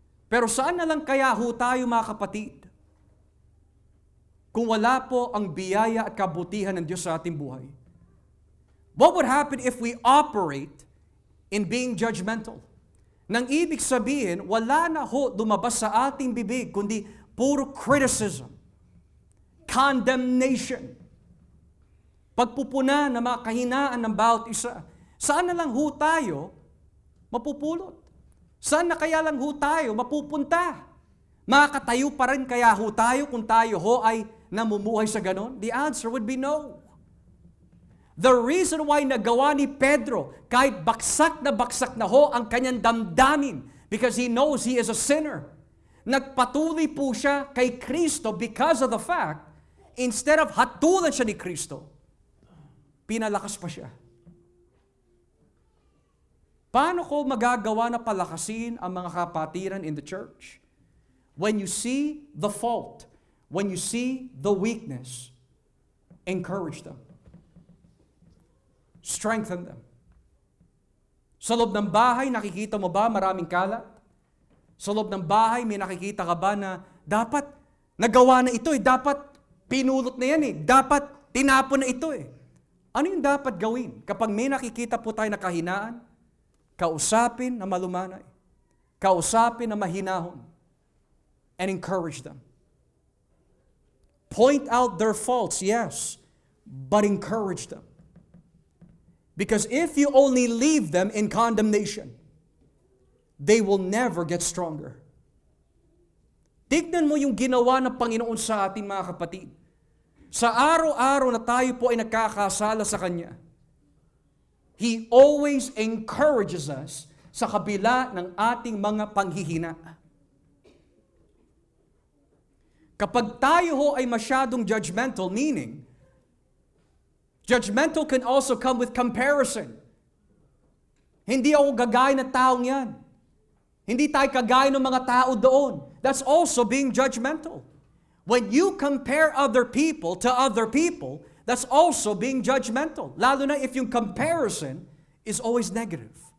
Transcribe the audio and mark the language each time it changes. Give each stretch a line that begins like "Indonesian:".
Filipino: Pero saan na lang kaya ho tayo mga kapatid kung wala po ang biyaya at kabutihan ng Diyos sa ating buhay?
English: What would happen if we operate in being judgmental?
Filipino: Nang ibig sabihin, wala na ho lumabas sa ating bibig, kundi puro criticism, condemnation, pagpupuna ng mga kahinaan ng bawat isa. Saan na lang ho tayo mapupulot? Saan na kaya lang ho tayo mapupunta? Makakatayo pa rin kaya ho tayo kung tayo ho ay namumuhay sa ganon?
English: The answer would be no. The reason why
Filipino: nagawa ni Pedro, kahit baksak na ho ang kanyang damdamin,
English: because he knows he is a sinner,
Filipino: nagpatuloy po siya kay Kristo
English: because of the fact,
Filipino: instead of hatulan siya ni Kristo, pinalakas pa siya. Paano ko magagawa na palakasin ang mga kapatiran
English: in the church? When you see the fault, when you see the weakness, encourage them. Strengthen them.
Filipino: Sa loob ng bahay, nakikita mo ba maraming kalat? Sa loob ng bahay, may nakikita ka ba na dapat nagawa na ito dapat pinulot na yan dapat tinapon na ito Ano yung dapat gawin? Kapag may nakikita po tayo na kahinaan, kausapin na malumanay, kausapin na mahinahon,
English: and encourage them. Point out their faults, yes, but encourage them. Because if you only leave them in condemnation, they will never get stronger.
Filipino: Tignan mo yung ginawa ng Panginoon sa atin, mga kapatid. Sa araw-araw na tayo po ay nagkakasala sa Kanya,
English: He always encourages us
Filipino: sa kabila ng ating mga panghihina. Kapag tayo ho ay masyadong
English: judgmental, meaning, judgmental can also come with comparison.
Filipino: Hindi ako gagaya ng taong yan. Hindi tayo kagaya ng mga tao doon.
English: That's also being judgmental. When you compare other people to other people, that's also being judgmental.
Filipino: Lalo na
English: if yung comparison is always negative.